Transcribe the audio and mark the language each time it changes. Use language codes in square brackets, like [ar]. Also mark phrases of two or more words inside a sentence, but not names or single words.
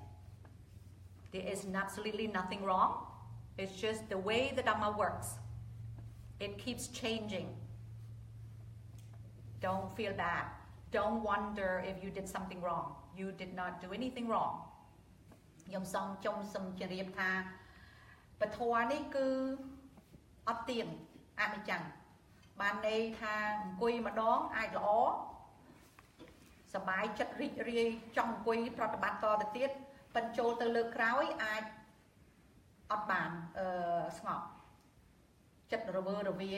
[en] There is absolutely nothing wrong. It's just the way the Dhamma works. It keeps changing. Don't feel bad. Don't wonder if you did something wrong. You did not do anything wrong. [km] ខ្ញុំសូមជម្រាបថាពធនេះគឺអត់ទៀងអនិច្ចំបានន័យថាអង្គុយម្ដងអាចល្អសบายចិត្តរីករាយចង់អង្គុយប្រតិបត្តិតទៅទៀតប៉ិនចូលទៅលើកក្រោយអាចអត់បានស្ងប់ចិត្តរវើរវា